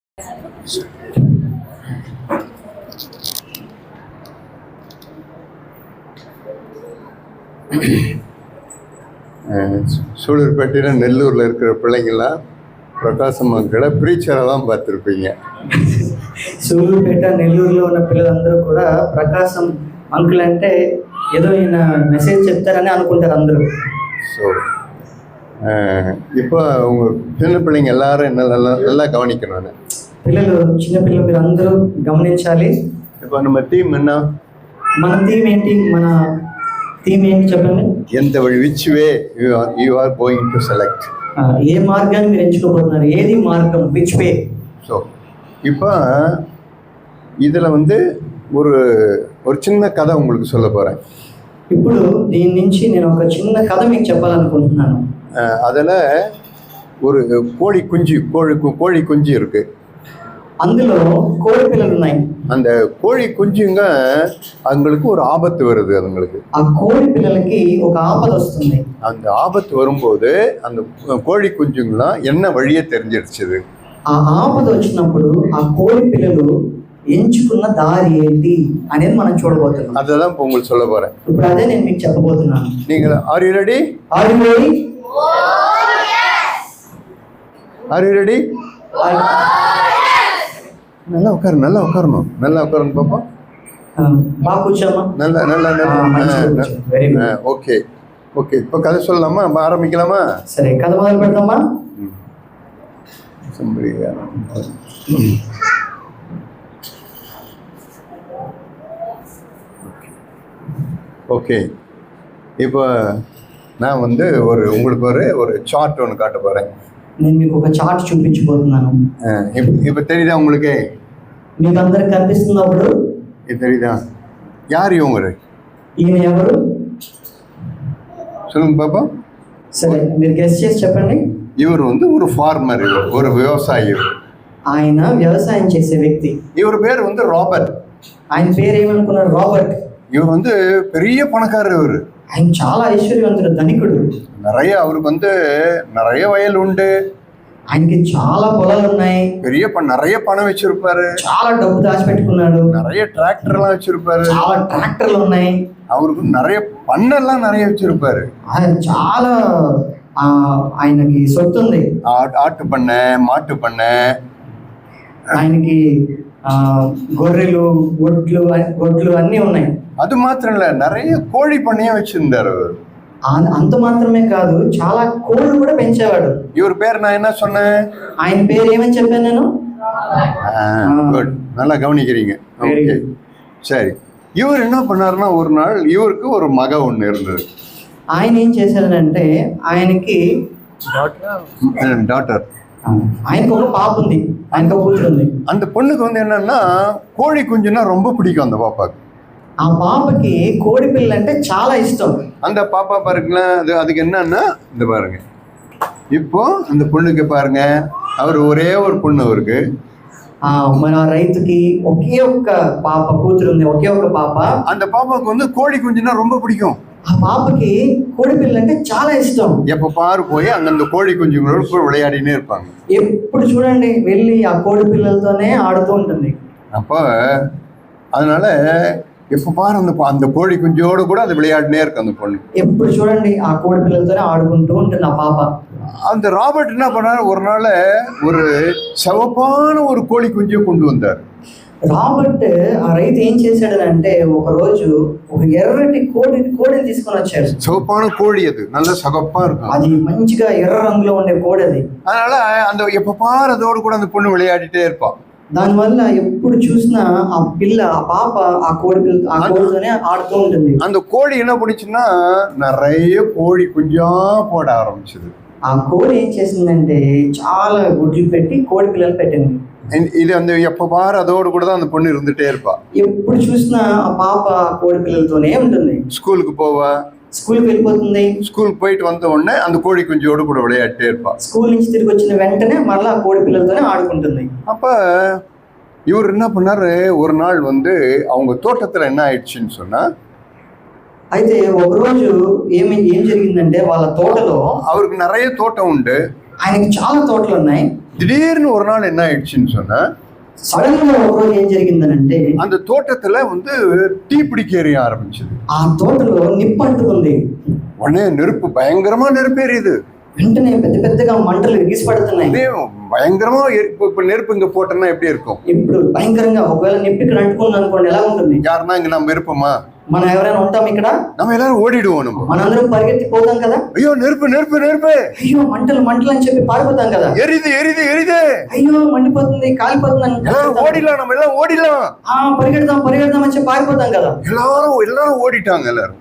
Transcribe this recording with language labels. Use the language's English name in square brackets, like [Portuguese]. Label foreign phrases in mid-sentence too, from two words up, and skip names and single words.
[Tamil] சூலூர்பேட்டையில் நெல்லூரில் இருக்கிற பிள்ளைங்கள்லாம் பிரகாசம் மக்களை ப்ரீச்சரை தான் பார்த்துருப்பீங்க. [Telugu] సూళ్ళూరుపేట నెల్లూరులో ఉన్న పిల్లలందరూ కూడా ప్రకాశం అంకుల్ అంటే ఏదో ఈయన మెసేజ్ చెప్తారని అనుకుంటారు అందరూ. [Tamil] ஸோ இப்போ உங்கள் சின்ன பிள்ளைங்க எல்லாரும் என்ன நல்லா கவனிக்கணும். [Telugu] పిల్లలు చిన్నపిల్లలు మీరు అందరూ గమనించాలి. [Tamil] இப்போ நம்ம தீம் என்ன? [Telugu] మన థీమ్ ఏంటి? మన థీమ్ ఏంటి చెప్పండి. [Tamil] எந்த வழி [English] which way you are going to select. [Telugu] ఏ మార్గాన్ని మీరు ఎంచుకోబోతున్నారు? ఏది మార్గం? [English] which way. [Tamil] ஸோ இப்போ இதில் ஒரு சின்ன கதை உங்களுக்கு சொல்ல போகிறேன். [Telugu] ఇప్పుడు దీని నుంచి నేను ఒక చిన్న కథ మీకు చెప్పాలనుకుంటున్నాను. [Tamil] அதில் ஒரு கோழி குஞ்சு இருக்கு. [Telugu] అందులో కోడి పిల్లలు ఉన్నాయి. [Tamil] அந்த கோழி குஞ்சுங்க அவங்களுக்கு ஒரு ஆபத்து வருது. அதுங்களுக்கு [Telugu] ఆ కోడి పిల్లలకి ఒక ఆపద వస్తుంది. [Tamil] அந்த ஆபத்து வரும்போது அந்த கோழி குஞ்சுங்களாம் என்ன வழியை தெரிஞ்சிருச்சுது. [Telugu] ఆ ఆపద వచ్చినప్పుడు ఆ కోడి పిల్లలు ఎంచుకున్న దారి ఏంటి అనేది మనం చూడబోతున్నాం. [Tamil] అதான் இப்போ உங்களுக்கு சொல்ல போறேன். [Telugu] ఇప్పుడు అదే నేను మీకు చెప్పబోతున్నాను. [English] நீங்க are you ready? Are you ready? Are you ready? [Tamil] நல்லா உட்காரணும் பாப்பா. [Telugu] బాగా కూర్చోమ్మా. [Tamil] நல்லா ஓகே இப்போ கதை சொல்லலாமா? ஆரம்பிக்கலாமா? [Telugu] సరే, కథ మొదలు పెడదామా? [Tamil] ஓகே, இப்போ நான் உங்களுக்கு ஒரு சார்ட் ஒன்று காட்ட போகிறேன். [Telugu] నేను మీకు ఒక చార్ట్ చూపించబోతున్నాను. [Tamil] இப்போ தெரியுதா உங்களுக்கு? [Telugu] మీకు అందరికి కనిపిస్తున్నప్పుడు [Tamil] இது தெரியுதா? யார் இவங்க? [Telugu] ఈయన ఎవరు? [Tamil] சொல்லுங்க பாப்பா. [Telugu] సరే, మీరు గెస్ చేసి చెప్పండి. [Tamil] இவர் ஒரு ஃபார்மர், ஒரு விவசாயி. [Telugu] ఆయన వ్యవసాయం చేసే వ్యక్తి. [Tamil] இவர் பேர் ராபர்ட். [Telugu] ఆయన పేరు ఏమనుకున్నారు? రాబర్ట్. [Tamil] இவர் பெரிய பணக்காரர். இவர் [Telugu] ఆయన చాలా ఐశ్వర్యవంతుడు, ధనికుడు. [Tamil] அவருக்கு நிறைய வயல் உண்டு. [Telugu] ఆయనకి చాలా పొలాలు ఉన్నాయి. [Tamil] நிறைய பணம் வச்சிருப்பாரு. [Telugu] చాలా డబ్బు దాచిపెట్టుకున్నాడు. [Tamil] நிறைய டிராக்டர்லாம் வச்சிருப்பாரு. [Telugu] చాలా ట్రాక్టర్లు ఉన్నాయి. [Tamil] அவருக்கு நிறைய பண்ணெல்லாம் நிறைய வச்சிருப்பாரு. [Telugu] ఆయన చాలా ఆయనకి సొత్తు ఉంది. [Tamil] ஆட்டு பண்ணை, மாட்டு பண்ணை. [Telugu] ఆయనకి గొర్రెలు, గొడ్లు అన్నీ ఉన్నాయి. [Tamil] அது மாத்திரம் இல்ல, நிறைய கோழி பண்ணையா வச்சிருந்தாரு. [Telugu] అంత మాత్రమే కాదు, చాలా కోళ్ళు కూడా పెంచేవాడు. [Tamil] இவர் பேர் நான் என்ன சொன்னேன்? [Telugu] ఆయన పేరు ఏమని చెప్పాను నేను? [Tamil] நல்லா கவனிக்கிறீங்க. ஓகே, சரி. இவர் என்ன பண்ணாருன்னா, ஒரு நாள் இவருக்கு ஒரு மக ஒன்று இருந்தது. [Telugu] ఆయన ఏం చేశాడంటే, ఆయనకి டாட்டர், ఆయనకు ఒక పాప ఉంది, ఆయనకు ఒక కూతురు ఉంది. [Tamil] அந்த பொண்ணுக்கு என்னன்னா கோழி குஞ்சுன்னா ரொம்ப பிடிக்கும். அந்த பாப்பாக்கு, [Telugu] ఆ పాపకి కోడి పిల్ల అంటే చాలా ఇష్టం. [Tamil] அந்த பாப்பா பாருங்களேன், அதுக்கு என்னன்னா இந்த பாருங்க. இப்போ அந்த பொண்ணுக்கு பாருங்க, அவர் ஒரே ஒரு பொண்ணு அவருக்கு. [Telugu] మన రైతుకి ఒకే ఒక్క పాప కూతురు ఉంది, ఒకే ఒక పాప. [Tamil] அந்த பாப்பாக்கு கோழி குஞ்சுன்னா ரொம்ப பிடிக்கும். [Telugu] ఆ పాపకి కోడి పిల్ల అంటే చాలా ఇష్టం. [Tamil] எப்ப பாரு போய் அந்த கோழி குஞ்சுங்களோட போய் விளையாடினே இருப்பாங்க. [Telugu] ఎప్పుడు చూడండి వెళ్ళి ఆ కోడి పిల్లలతోనే ఆడుతూ ఉంటుంది. [Tamil] அப்போ அதனால எப்ப பாரு அந்த கோழி குஞ்சோடு கூட அது விளையாடினே இருக்கு அந்த பொண்ணு. [Telugu] ఎప్పుడు చూడండి ఆ కోడి పిల్లలతోనే ఆడుకుంటూ ఉంటుంది ఆ పాప. [Tamil] அந்த ராபர்ட் என்ன பண்ணாரு, ஒரு நாள் ஒரு சிவப்பான ஒரு கோழி குஞ்சு கொண்டு வந்தார். [Telugu] రాబర్ట్ ఆ రైతు ఏం చేశాడనంటే, ఒక రోజు ఒక ఎర్రటి కోడిని తీసుకొని వచ్చాడు. [Tamil] சிவப்பான கோழி, அது நல்ல சகப்பா இருக்கும். [Telugu] అది మంచిగా ఎర్ర రంగులో ఉండే కోడి అది. [Tamil] அதனால அந்த எப்ப பாரு அதோடு கூட அந்த பொண்ணு விளையாடிட்டே இருப்பான். [Telugu] దానివల్ల ఎప్పుడు చూసినా ఆ పిల్ల, ఆ పాప ఆ కోడితోనే ఆడుతూ ఉంటుంది. [Tamil] அந்த கோழி என்ன பண்ணிச்சுன்னா நிறைய கோழி குஞ்சா போட ஆரம்பிச்சது. [Telugu] ఆ కోడి ఏం చేసిందంటే, చాలా గుడ్లు పెట్టి కోడి పిల్లలు పెట్టింది. [Tamil] இது எப்ப பாரு அதோடு கூட தான் அந்த பொண்ணு இருந்துட்டே இருப்பா. [Telugu] ఎప్పుడు చూసినా ఆ పాప కోడి పిల్లలతోనే ఉంటుంది. [Tamil] ஸ்கூலுக்கு போவா, [Telugu] స్కూల్కి వెళ్ళిపోతుంది. [Tamil] ஸ்கூலுக்கு போயிட்டு வந்த உடனே அந்த கோழி குஞ்சோடு கூட விளையாடிட்டே இருப்பா. [Telugu] స్కూల్ నుంచి తిరిగి వచ్చిన వెంటనే మళ్ళీ ఆ కోడి పిల్లలతోనే ఆడుకుంటుంది. [Tamil] அப்ப இவர் என்ன பண்ணாரு, ஒரு நாள் அவங்க தோட்டத்துல என்ன ஆயிடுச்சுன்னு சொன்னா, [Telugu] అయితే ఒక రోజు ఏం జరిగిందంటే, వాళ్ళ తోటలో, [Tamil] அவருக்கு நிறைய தோட்டம் உண்டு. [Telugu] ఆయనకి చాలా తోటలు ఉన్నాయి. [Tamil] திடீர்னு ஒரு நாள் என்ன ஆயிடுச்சுன்னு சொன்னா, [Telugu] సడన్ గా ఒక రోజు ఏం జరిగిందనంటే [Tamil] அந்த தோட்டத்துல தீ பிடிக்க எரிய ஆரம்பிச்சது. [Telugu] ఆ తోటలో నిప్పు అంటుకుంది. [Tamil] உடனே நெருப்பு பயங்கரமா நெருப்பு எரியுது. [Telugu] వెంటనే పెద్ద పెద్దగా మంటలు ఎగిసిపడుతున్నాయి. [Tamil] பயங்கரமா இப்ப நெருப்பு இங்க போட்டோம்னா எப்படி இருக்கும்? [Telugu] ఇప్పుడు భయంకరంగా ఒకవేళ నిప్పు ఇక్కడ అంటుకుంది అనుకోండి ఎలా ఉంటుంది? [Tamil] யாருன்னா இங்க நம்ம இருப்போமா? [Telugu] మనం ఎవరైనా ఉంటాం ఇక్కడ? [Tamil] நம்ம எல்லாரும் ஓடிடுவோம். நம்ம [Telugu] మనందరం పరిగెత్తి పోతాం కదా. [Tamil] ஐயோ நெருப்பு நெருப்பு நெருப்பு, [Telugu] అయ్యో మంటలు మంటలు అని చెప్పి పారిపోతాం కదా. [Tamil] எரியுது எரியுது எரியுது, [Telugu] అయ్యో మండిపోతుంది కాలిపోతుంది అని [Tamil] எல்லாரும் ఓడిடலாம், நம்ம எல்லாம் ఓడిடலாம், [Telugu] పరిగెడదాం పరిగెడదాం అని చెప్పి పారిపోతాం కదా. [Tamil] எல்லாரும் ஓடிட்டாங்க. எல்லாரும்